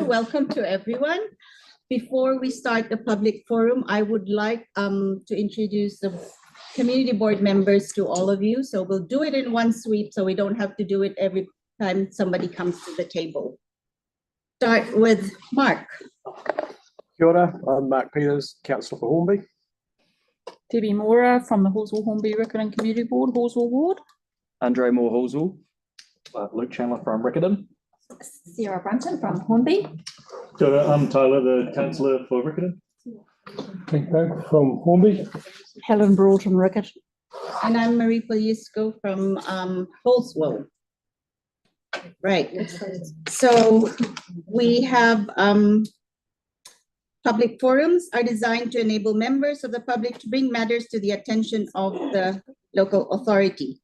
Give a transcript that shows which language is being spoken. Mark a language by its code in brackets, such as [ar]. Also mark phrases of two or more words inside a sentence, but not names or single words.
[en] Welcome to everyone. Before we start the public forum, I would like to introduce the community board members to all of you. So we'll do it in one sweep so we don't have to do it every time somebody comes to the table. Start with Mark. [mi] Kia ora, [en] I'm Mark Peters, Councillor for Hornby. Debbie Mora from the Hallswell-Hornby-Riccarton Community Board, Hallswell Ward. Andre Moore Hallswell. Luke Chandler from Riccarton. Sarah Brunton from Hornby. [mi] Kia ora, [en] I'm Tyler, the councillor for Riccarton. Frank Berg from Hornby. Helen Broughton, Riccarton. And I'm Marie Poliesco from Holesville. Right. So we have public forums are designed to enable members of the public to bring matters to the attention of the local authority.